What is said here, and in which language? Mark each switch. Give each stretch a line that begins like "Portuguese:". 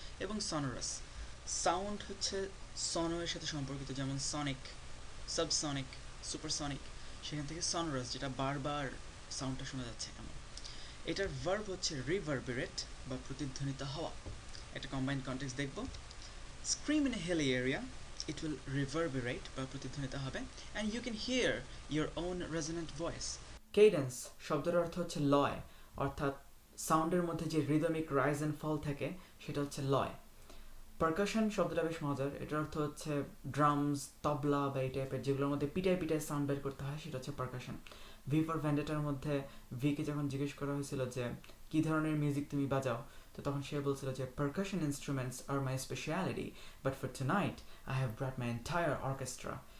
Bangla: এবং সনোরাস, সাউন্ড হচ্ছে সনোয়ের সাথে সম্পর্কিত, যেমন সনিক, সাবসনিক, সুপারসনিক, সেখান থেকে সনোরাস, যেটা বারবার সাউন্ডটা শোনা যাচ্ছে এমন। এটার ভার্ব হচ্ছে রিভারবেরেট বা প্রতিধ্বনিত হওয়া। একটা কম্বাইন্ড কন্টেক্সট দেখব।
English: Scream in a hilly area, it will reverberate
Bangla: বা প্রতিধ্বনিত হবে,
English: and you can hear your own resonant voice.
Bangla: Cadence শব্দের অর্থ হচ্ছে লয়, অর্থাৎ সাউন্ডের মধ্যে যে রিদমিক রাইজ অ্যান্ড ফল থাকে সেটা হচ্ছে লয়। পারকাশন শব্দটা বেশ মজার। এটার অর্থ হচ্ছে ড্রামস, তবলা বা এই টাইপের যেগুলোর মধ্যে পিটায় পিটায় সাউন্ড বের করতে হয়, সেটা হচ্ছে পারকাশন। ভি ফর ভ্যান্ডেটার মধ্যে ভিকে যখন জিজ্ঞেস করা হয়েছিল যে কী ধরনের মিউজিক তুমি বাজাও, তো তখন সে বলছিল যে
English: Percussion instruments are my speciality, but for tonight I have brought my entire orchestra.